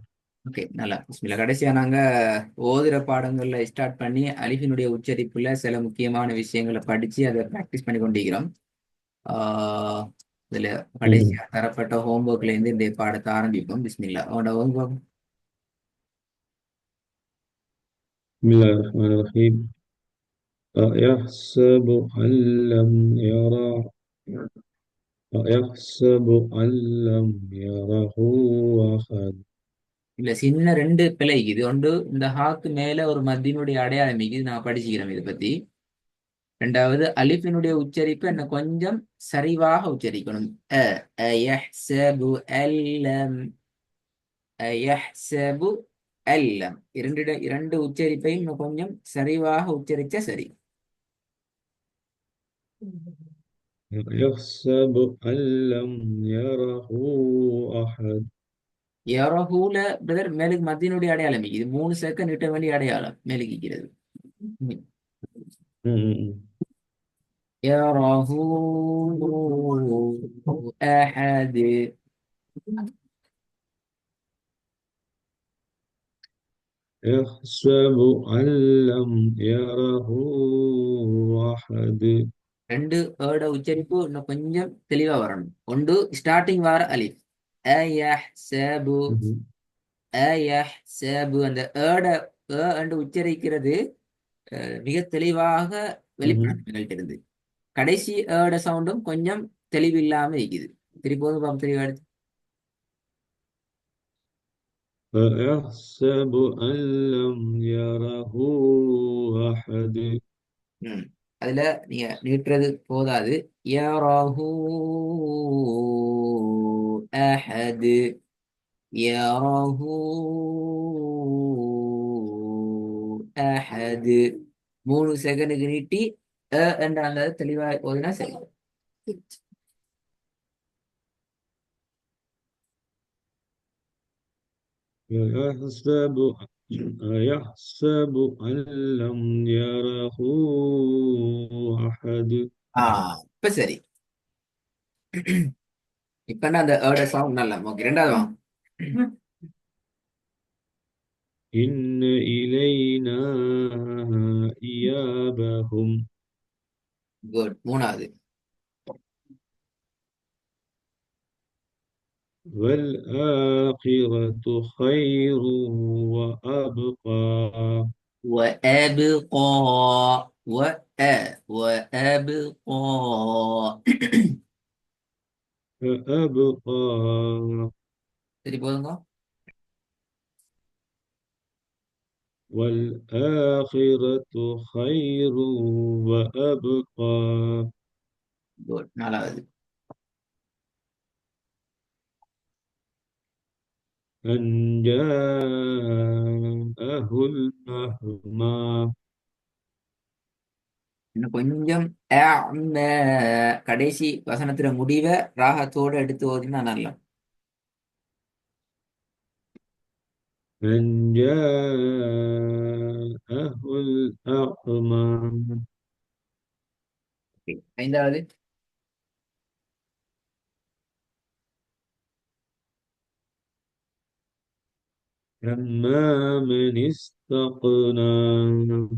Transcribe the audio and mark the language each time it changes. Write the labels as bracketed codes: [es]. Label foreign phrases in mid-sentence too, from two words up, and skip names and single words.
[ta] ஓகே நல்லா பிஸ்மில்லா. கடைசியா நாங்க ஓதுற பாடங்கள்ல ஸ்டார்ட் பண்ணி அலிஃபினுடைய உச்சரிப்புல சில முக்கியமான விஷயங்களை படிச்சு அதை ப்ராக்டிஸ் பண்ணி கொண்டிருக்கிறோம். ஆஹ் இதுல ம். கடைசியா தரப்பட்ட ஹோம்ஒர்க்ல இருந்து இந்த பாடத்தை ஆரம்பிப்போம். பிஸ்மில்லா. உங்களோட ஹோம்ஒர்க் [ar] بسم الله الرحمن الرحيم. أيحسب أن لم يرى أيحسب أن لم يره أحد. [ta] இல்ல சின்ன ரெண்டு பிழை இது ஒன்று. இந்த ஹாக்கு மேல ஒரு மத்தியினுடைய அடையாளம் இது நான் படிச்சுக்கிறேன் இதை பத்தி. ரெண்டாவது அலிஃபினுடைய உச்சரிப்பு என்ன கொஞ்சம் சரிவாக உச்சரிக்கணும். அ [ar] أيحسب أن لم أيحسب أن لم [ta] இரண்டு உச்சரிப்பையும் இன்னும் கொஞ்சம் சரிவாக உச்சரிச்சா சரி. [ar] أيحسب أن لم يره أحد. [ta] யரஹூல பிரதர் மேலுக்கு மத்தியினுடைய அடையாளம் இது 3 செகண்ட் இட்ட வேண்டிய அடையாளம் மேலுக்கு م. [ar] يره أحد. يحسب أن لم يره أحد. [ta] ரெண்டு ஏட உச்சரிப்பு இன்னும் கொஞ்சம் தெளிவா வரணும். ஒன்று ஸ்டார்டிங் வார அலிஃப் அயஹ்சபு م. அயஹ்சபு அந்த ஏட என்று உச்சரிக்கிறது மிக தெளிவாக م. வெளிப்படும் எங்கள்கிட்ட. கடைசி ஏட சவுண்டும் கொஞ்சம் தெளிவில்லாம இருக்குது. திருப்போது பாப்போம் தெளிவா எடுத்து. [ar] فيحسب أن لم يره أحد. [ta] ம். அதுல நீங்க நீட்டுறது போதாது. [ar] يره أحد يره أحد [ta] 3 செகண்டுக்கு நீட்டி என்ற அந்த தெளிவா போதுன்னா சரி. [ar] يحسب يحسب أن لم يره أحد. [ta] இப்ப சரி. இப்ப அந்த ஏட சவுண்ட் நல்லா ஓகே. ரெண்டாவது வாங்க. [ar] إن إلينا إيابهم. [ta] குட். மூணாவது. [ar] والآخرة خير وأبقى. وأبقى وأبقى فأبقى. [ta] சரி போதுங்க. [ar] والآخرة خير وأبقى. [ta] குட். நாலாவது. [ar] أن جاءه الأعمى. [ta] இன்னும் கொஞ்சம் அஅ்ம. கடைசி வசனத்துல முடிவை ராகத்தோட எடுத்து ஓதினா நல்லா. [ar] أن جاءه الأعمى. [ta] ஐந்தாவது. [ar] أما من استغنى.